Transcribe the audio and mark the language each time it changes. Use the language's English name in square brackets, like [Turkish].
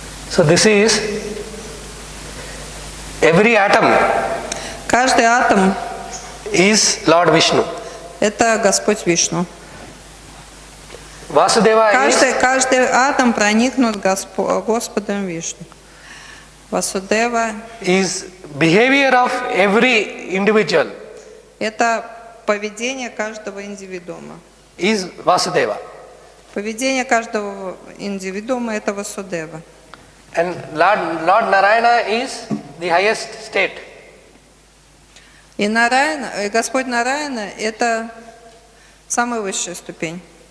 [English] So this is every atom [Russian] Каждый атом [English] is Lord Vishnu. [Russian] – это Господь Вишну. [English] Vasudeva is [Russian] Каждый атом проникнут Господом Вишну. Васудева [English] is behavior of every individual [Russian] – это поведение каждого индивидуума. [English] is Vasudeva. [Russian] Поведение каждого индивидуума – это Васудева. [English] And Lord Narayana is the highest state. [Russian] И Нараяна, Господь Нараяна – это самая высшая ступень.